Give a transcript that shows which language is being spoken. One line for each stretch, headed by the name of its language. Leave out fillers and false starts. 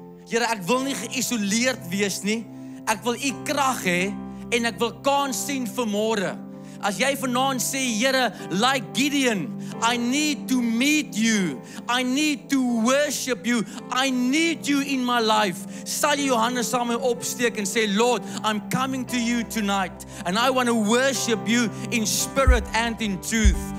Afrikaans: Here, ek wil nie geïsoleerd wees nie. Ek wil U krag hê en ek wil kans sien vir môre. As jy vanaand sê, Here,
English: like Gideon, I need to meet you. I need to worship you. I need you in my life.
Afrikaans: Sal jy jou hande saam met my opsteek en sê,
English: Lord, I'm coming to you tonight and I want to worship you in spirit and in truth.